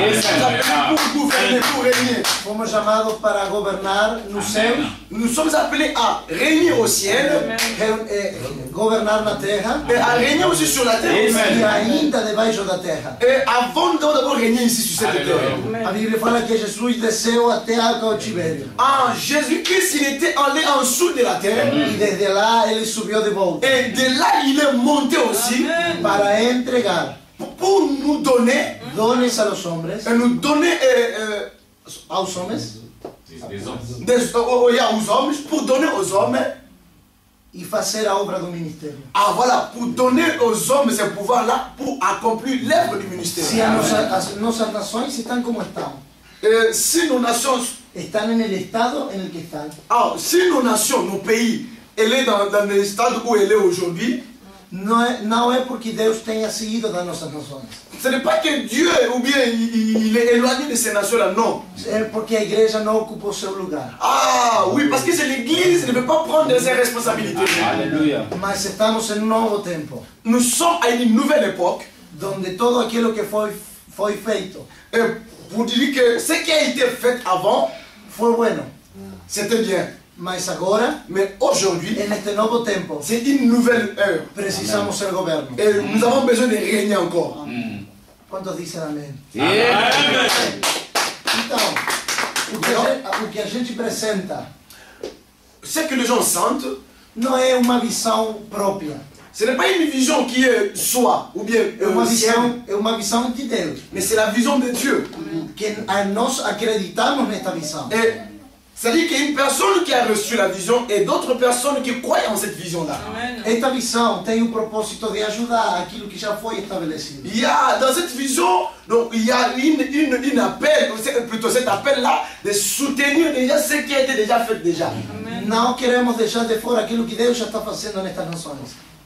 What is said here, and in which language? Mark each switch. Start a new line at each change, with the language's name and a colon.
French: Nous sommes appelés pour gouverner, pour régner.
Spanish: Fuimos llamados para gobernar
Portuguese: no céu,
French: Nous sommes appelés à régner au ciel
Portuguese: gobernar na terra
French: et à régner aussi sur la terre.
Portuguese: e ainda debaixo da terra.
French: Et avant d'abord régner ici sur cette terre.
Portuguese: A Bíblia fala que Jesus desceu até ao cautiverio
French: Ah, Jésus-Christ, il était allé en dessous de la terre.
Portuguese: e desde lá ele subiu de volta
French: Et de là, il est monté aussi
Portuguese: para entregar
French: pour nous donner,
Spanish: dones a los hombres,
French: et nous donner
Portuguese: aos homens
French: aux hommes, pour donner aux hommes.
Portuguese: e fazer a obra do ministério.
French: Ah voilà, pour donner aux hommes ce pouvoir-là pour accomplir l'œuvre du ministère.
Portuguese: Se as nossas nações estão como estão,
French: Si nos nations,
Portuguese: estão
Spanish: en el estado en el que están,
French: si nos nations, nos pays, elle est dans le stade où elle est aujourd'hui,
Portuguese: não é porque Deus tenha saído das nossas nações,
French: ce n'est pas que Dieu ou bien il est éloigné de ces nations-là, non.
Portuguese: é porque a igreja não ocupa o seu lugar.
French: Ah oui, parce que c'est l'Église qui ne veut pas prendre ses responsabilités. Alléluia.
Portuguese: Mas estamos em novo tempo,
French: Nous sommes à une nouvelle époque,
Portuguese: donde todo aquilo que foi feito
French: et pour dire que ce qui a été fait avant,
Portuguese: foi bueno,
French: c'était bien.
Portuguese: mas agora,
French: Mais aujourd'hui,
Spanish: en este
Portuguese: novo tempo,
French: c'est une nouvelle heure.
Portuguese: precisamos ser governo.
French: Et nous avons besoin de régner encore.
Portuguese: Quantos dizem amém? Amen. Então, o que a gente apresenta
French: Ce que les gens sentent,
Portuguese: não é uma visão própria,
French: ce n'est pas une vision qui est soi, ou bien sienne,
Portuguese: é uma visão de Deus,
French: mais c'est la vision de Dieu.
Portuguese: que nós acreditamos nesta visão.
French: Et c'est-à-dire qu'il y a une personne qui a reçu la vision et d'autres personnes qui croient en cette vision-là.
Portuguese: Esta visão tem o propósito de ajudar aquilo que já foi estabelecido.
French: Il y a dans cette vision, donc il y a une appel, plutôt cet appel-là, de soutenir déjà ce qui a été déjà fait déjà.
Portuguese: Não queremos deixar de fora aquilo que Deus já está fazendo nestas nações.